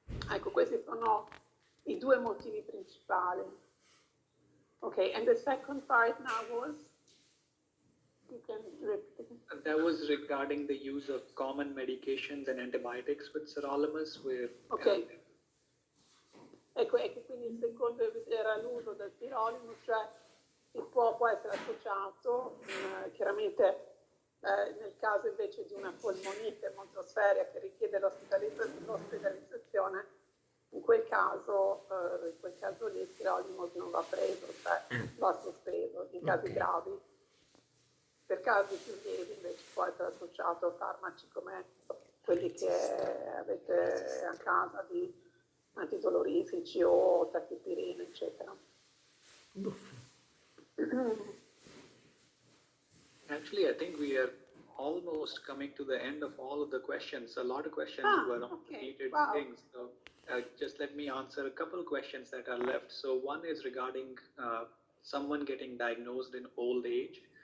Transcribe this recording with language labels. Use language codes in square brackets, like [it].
[it] Ecco, questi sono i 2 motivi principali. [en] Okay, and the second part now was, you can repeat. That was regarding the use of common medications and antibiotics with sirolimus, where Ok. [it] Ecco, quindi il secondo era l'uso del sirolimus, cioè può essere associato, chiaramente nel caso invece di una polmonite molto seria che richiede l'ospedalizzazione, in quel caso lì il sirolimus non va preso, cioè va sospeso in casi gravi. Per casi più lievi invece può essere associato a farmaci come quelli che avete a casa di antidolorifici o tachipirina, eccetera. [en] actually I think we are almost coming to the end of all of the questions. A lot of questions were on Okay. repeated Wow. things. So just let me answer a couple of questions that are left. So one is regarding someone getting diagnosed in old age.